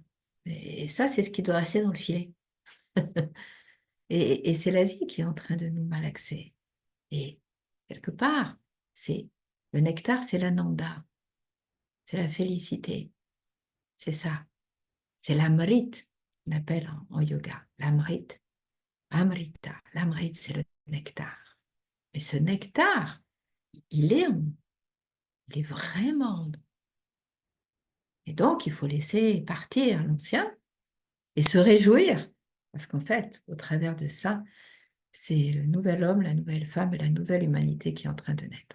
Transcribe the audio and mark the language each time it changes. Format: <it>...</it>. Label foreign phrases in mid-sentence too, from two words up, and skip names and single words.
<fr>Et ça, c'est ce qui doit rester dans le filet. Et c'est la vie qui est en train de nous malaxer. Et quelque part, c'est le nectar, c'est l'ananda, c'est la félicité, c'est ça. C'est l'amrit, on appelle en yoga. L'amrit, amrita. L'amrit, c'est le nectar. Mais ce nectar, il est en nous. Il est vraiment en nous. Et donc, il faut laisser partir l'ancien et se réjouir. Parce qu'en fait, au travers de ça, c'est le nouvel homme, la nouvelle femme et la nouvelle humanité qui est en train de naître.</fr>